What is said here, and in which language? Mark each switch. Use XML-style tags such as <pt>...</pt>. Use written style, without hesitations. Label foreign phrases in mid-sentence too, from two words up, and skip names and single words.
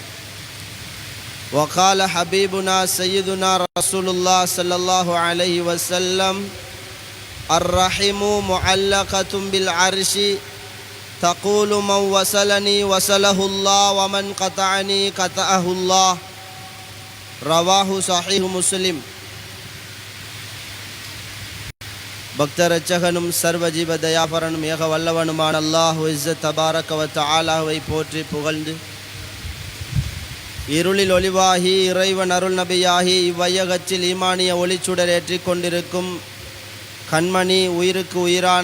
<ar>وقال حبيبنا سيدنا رسول الله صلى الله عليه وسلم: الرحم معلقة بالعرش تقول من وصلني وصله الله ومن قطعني قطعه الله. رواه صحيح مسلم.</ar> <ta>பக்தரட்சகனும் சர்வஜீவ தயாபரனும் ஏக வல்லவனுமான அல்லாஹ்</ta> <ar>عزت تبارك وتعالى</ar> <ta>போற்றி புகழ்ந்து, இருளில் ஒளிவாகி இறைவன் அருள் நபியாகி இவ்வையகத்தில் ஈமானிய ஒளிச்சுடர் ஏற்றிக் கொண்டிருக்கும் கண்மணி, உயிருக்கு உயிரான</ta>